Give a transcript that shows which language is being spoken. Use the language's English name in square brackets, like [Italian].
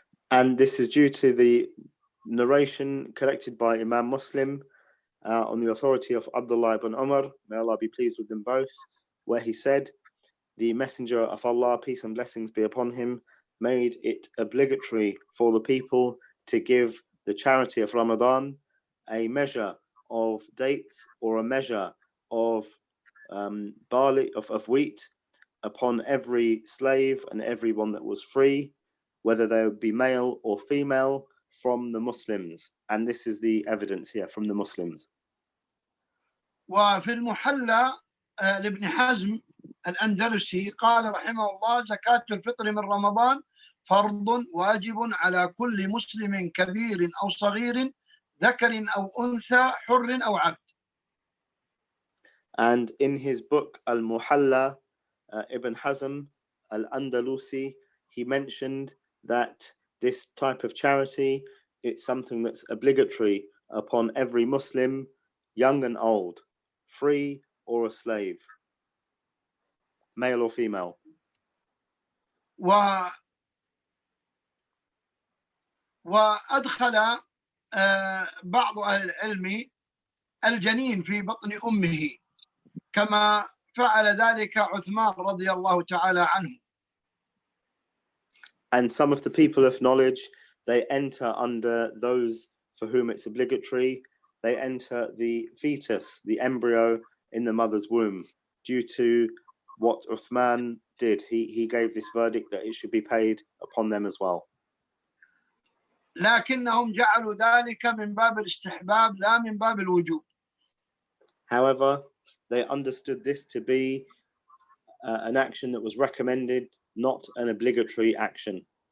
[English] And this is due to the narration collected by Imam Muslim on the authority of Abdullah ibn Umar, may Allah be pleased with them both, where he said, the Messenger of Allah, peace and blessings be upon him, made it obligatory for the people to give the charity of Ramadan a measure of dates or a measure of barley, of wheat, upon every slave and everyone that was free, whether they would be male or female, from the Muslims. And this is the evidence here from the Muslims. [Arabic] وفي المحلى لابن حزم الأندلسي قال رحمه الله زكاة الفطر من رمضان فرض واجب على كل مسلم كبير أو صغير ذكر أو أنثى حر أو عبد. [English] And in his book Al-Muhalla, Ibn Hazm Al-Andalusi, he mentioned that this type of charity, it's something that's obligatory upon every Muslim, young and old, free or a slave, male or female. [Arabic] وأدخل بعض أهل العلم الجنين في بطن أمه كما فعل ذلك عثمان رضي الله تعالى عنه. [English] And some of the people of knowledge, they enter under those for whom it's obligatory. They enter the fetus, the embryo in the mother's womb, due to what Uthman did. He gave this verdict that it should be paid upon them as well. [Arabic] لكنهم جعلوا ذلك من باب الاستحباب لا من باب الوجوب. [English] However, they understood this to be an action that was recommended, not an obligatory action.